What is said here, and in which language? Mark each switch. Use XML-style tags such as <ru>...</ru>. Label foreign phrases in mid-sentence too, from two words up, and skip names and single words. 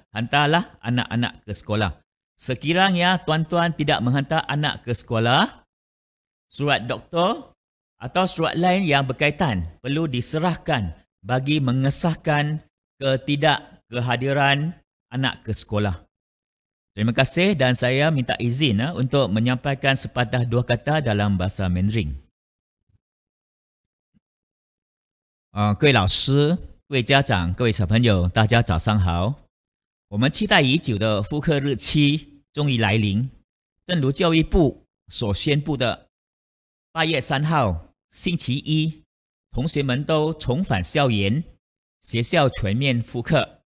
<ms>Hantarlah anak-anak ke sekolah. Sekiranya tuan-tuan tidak menghantar anak ke sekolah, surat doktor atau surat lain yang berkaitan perlu diserahkan bagi mengesahkan ketidakkehadiran anak ke sekolah. Terima kasih dan saya minta izin untuk menyampaikan sepatah dua kata dalam bahasa Mandarin.</ms> <zh>各位老师、各位家长、各位小朋友，大家早上好。我们期待已久的复课日期终于来临。正如教育部所宣布的，8月3号星期一，同学们都重返校园，学校全面复课。</zh>